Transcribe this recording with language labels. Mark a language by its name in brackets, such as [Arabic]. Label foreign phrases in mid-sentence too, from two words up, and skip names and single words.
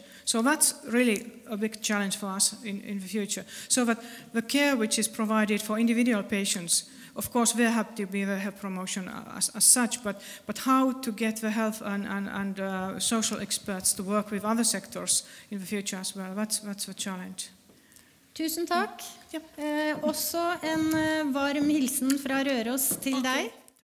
[English] So that's really a big challenge for us in the future. So that the care which is provided for individual patients, of course, there have to be the health promotion as such, but how to get the health and social experts to work with other sectors in the future as well, that's the challenge. [Norwegian] Tusen takk. Også en varm hilsen fra Røros til deg.